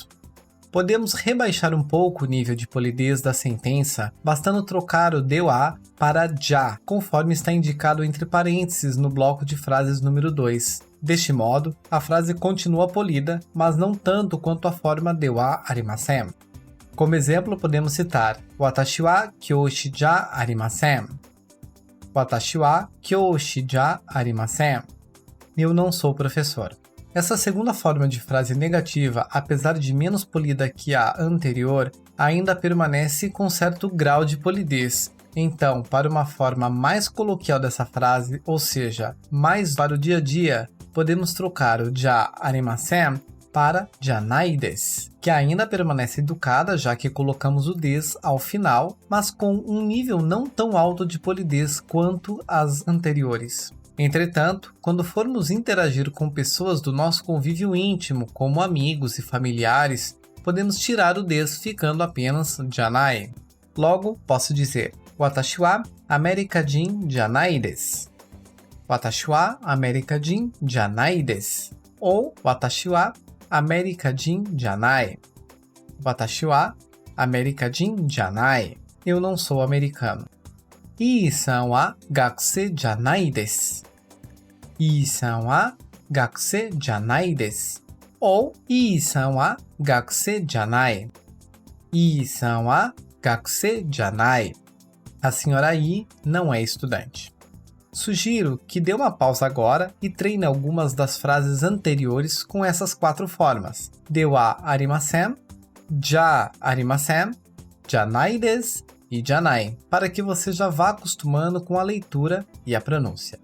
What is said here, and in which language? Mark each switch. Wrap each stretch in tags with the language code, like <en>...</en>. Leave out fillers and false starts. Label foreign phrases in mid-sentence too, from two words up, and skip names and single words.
<pt>Podemos rebaixar um pouco o nível de polidez da sentença, bastando trocar o</pt> <ja>では</ja> <pt>para ja, conforme está indicado entre parênteses no bloco de frases número 2. Deste modo, a frase continua polida, mas não tanto quanto a forma</pt> <ja>ではありません.</ja> <pt>Como exemplo, podemos citar</pt> <ja>私は教師じゃありません. 私は教師じゃありません.</ja> <pt>Eu não sou professor. Essa segunda forma de frase negativa, apesar de menos polida que a anterior, ainda permanece com certo grau de polidez. Então, para uma forma mais coloquial dessa frase, ou seja, mais para o dia a dia, podemos trocar o</pt> <ja>じゃありません</ja> <pt>para</pt> <ja>じゃないです,</ja> <pt>que ainda permanece educada, já que colocamos o des ao final, mas com um nível não tão alto de polidez quanto as anteriores. Entretanto, quando formos interagir com pessoas do nosso convívio íntimo, como amigos e familiares, podemos tirar o des ficando apenas janai. Logo, posso dizer</pt> <ja>私はアメリカ人じゃないです. 私はアメリカ人じゃないです. Ou 私はアメリカ人じゃない. 私はアメリカ人じゃない.</ja> <pt>Eu não sou americano.</pt> <ja>イーさんは学生じゃないです. イーさんは学生じゃないです. Ou イーさんは学生じゃない. イーさんは学生じゃない.</ja> <pt>A senhora Ii não é estudante. Sugiro que dê uma pausa agora e treine algumas das frases anteriores com essas 4 formas:</pt> <ja>ではありません、じゃありません、じゃないです</ja> <pt>e janai, para que você já vá acostumando com a leitura e a pronúncia.</pt>